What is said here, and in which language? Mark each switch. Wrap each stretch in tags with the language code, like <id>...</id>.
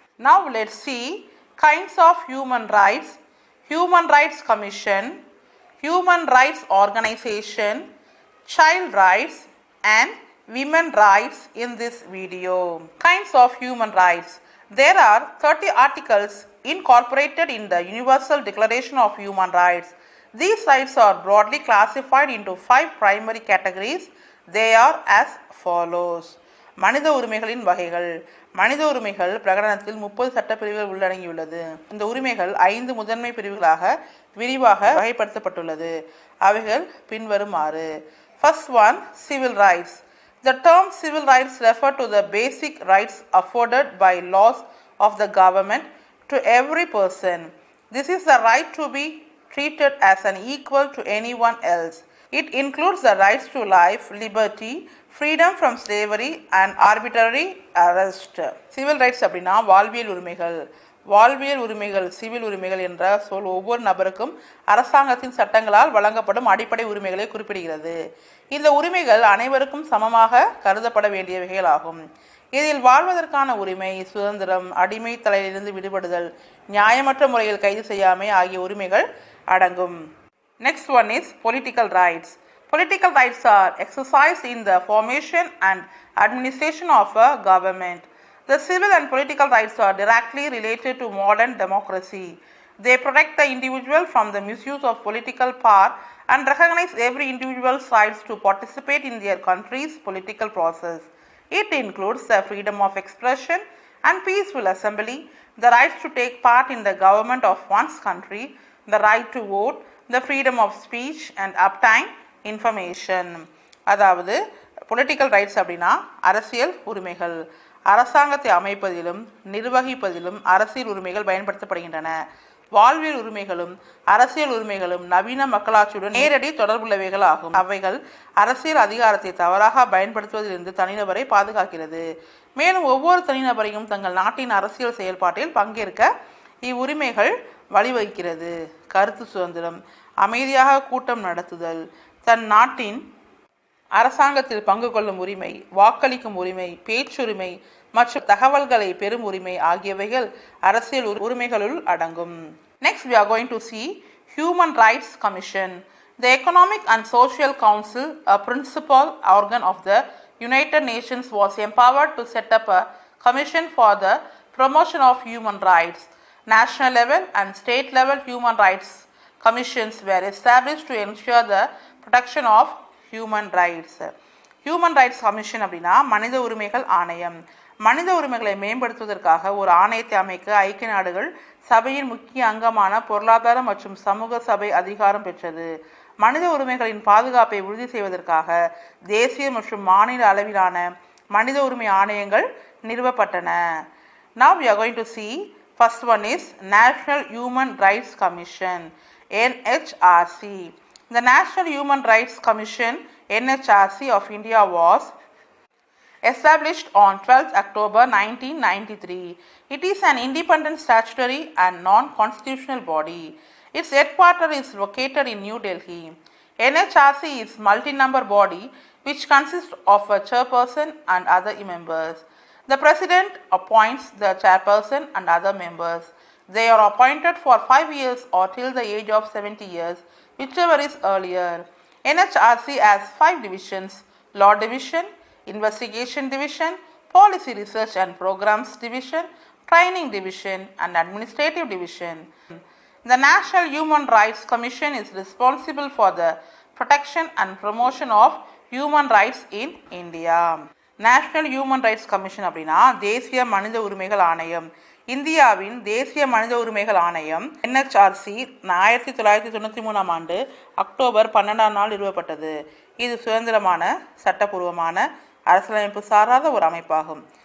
<en>Now let's see kinds of human rights, Human Rights Commission, Human Rights Organization, child rights and women rights in this video. Kinds of human rights. There are 30 articles incorporated in the Universal Declaration of Human Rights. These rights are broadly classified into 5 primary categories. They are as follows.</en> <ta>மனித உரிமைகளின் வகைகள். மனித உரிமைகள் பிரகடனத்தில் 30 சட்டப்பிரிவுகள் உள்ளடங்கியுள்ளது. இந்த உரிமைகள் 5 முதன்மை பிரிவுகளாக விரிவாக வகைப்படுத்தப்பட்டுள்ளது. அவைகள் பின்வருமாறு.</ta> <en>First one, civil rights. The term civil rights refer to the basic rights afforded by laws of the government to every person. This is the right to be treated as an equal to anyone else. It includes the rights to life, liberty, freedom from slavery and arbitrary arrest.</en> <ta>Civil rights அப்படின்னா வாழ்வியல் உரிமைகள். வாழ்வியல் உரிமைகள் civil உரிமைகள் என்ற சொல் ஒவ்வொரு நபருக்கும் அரசாங்கத்தின் சட்டங்களால் வழங்கப்படும் அடிப்படை உரிமைகளை குறிப்பிடுகிறது. இந்த உரிமைகள் அனைவருக்கும் சமமாக கருதப்பட வேண்டியவைகள் ஆகும். இதில் வாழ்வதற்கான உரிமை, சுதந்திரம், அடிமை தலையிலிருந்து விடுபடுதல், நியாயமற்ற முறையில் கைது செய்யாமை ஆகிய உரிமைகள் அடங்கும்.</ta> <en>Next one is political rights. Political rights are exercised in the formation and administration of a government. The civil and political rights are directly related to modern democracy. They protect the individual from the misuse of political power and recognize every individual's rights to participate in their country's political process. It includes the freedom of expression and peaceful assembly, the rights to take part in the government of one's country, the right to vote, the freedom of speech and obtain information.</en> <ta>அதாவது political rights அப்படின்னா அரசியல் உரிமைகள். அரசாங்கத்தை அமைப்பதிலும் நிர்வகிப்பதிலும் அரசியல் உரிமைகள் பயன்படுத்தப்படுகின்றன. வாழ்வியல் உரிமைகளும் அரசியல் உரிமைகளும் நவீன மக்களாட்சியுடன் நேரடி தொடர்புள்ளவைகள் ஆகும். அவைகள் அரசியல் அதிகாரத்தை தவறாக பயன்படுத்துவதிலிருந்து தனிநபரை பாதுகாக்கிறது. மேலும் ஒவ்வொரு தனிநபரையும் தங்கள் நாட்டின் அரசியல் செயல்பாட்டில் பங்கேற்க இவ்வுரிமைகள் வழிவகுக்கிறது. கருத்து சுதந்திரம், அமைதியாக கூட்டம் நடத்துதல், தன் நாட்டின் அரசாங்கத்தில் பங்கு கொள்ளும் உரிமை, வாக்களிக்கும் உரிமை, பேச்சுரிமை மற்றும் தகவல்களை பெறும் உரிமை ஆகியவைகள் அரசியல் உரிமைகளுள் அடங்கும்.</ta> <en>Next we are going to see Human Rights Commission. The Economic and Social Council, a principal organ of the United Nations, was empowered to set up a commission for the promotion of human rights. National level and state level human rights commissions were established to ensure the protection of human rights.</en> <ta>Human Rights Commission அப்படின்னா மனித உரிமைகள் ஆணையம். மனித உரிமைகளை மேம்படுத்துவதற்காக ஒரு ஆணையத்தை அமைக்க ஐக்கிய நாடுகள் சபையின் முக்கிய அங்கமான பொருளாதார மற்றும் சமூக சபை அதிகாரம் பெற்றது. மனித உரிமைகளின் பாதுகாப்பை உறுதி செய்வதற்காக தேசிய மற்றும் மாநில அளவிலான மனித உரிமை ஆணையங்கள் நிறுவப்பட்டன.</ta> <en>Now we are going to see first one is National Human Rights Commission, NHRC. The National Human Rights Commission, NHRC of India was established on 12th October 1993. It is an independent statutory and non-constitutional body. Its headquarters is located in New Delhi. NHRC is a multi-member body which consists of a chairperson and other members. The president appoints the chairperson and other members. They are appointed for 5 years or till the age of 70 years, whichever is earlier. NHRC has 5 divisions: Law Division, Investigation Division, Policy Research and Programs Division, Training Division and Administrative Division. The National Human Rights Commission is responsible for the protection and promotion of human rights in India.</en> <ta>National human rights commission அப்படின்னா தேசிய மனித உரிமைகள் ஆணையம். இந்தியாவின் தேசிய மனித உரிமைகள் ஆணையம் NHRC 1993 ஆண்டு அக்டோபர் 12 நிறுவப்பட்டது. இது சுதந்திரமான சட்டப்பூர்வமான அரசியலமைப்பு சாராத ஒரு அமைப்பாகும்.</ta>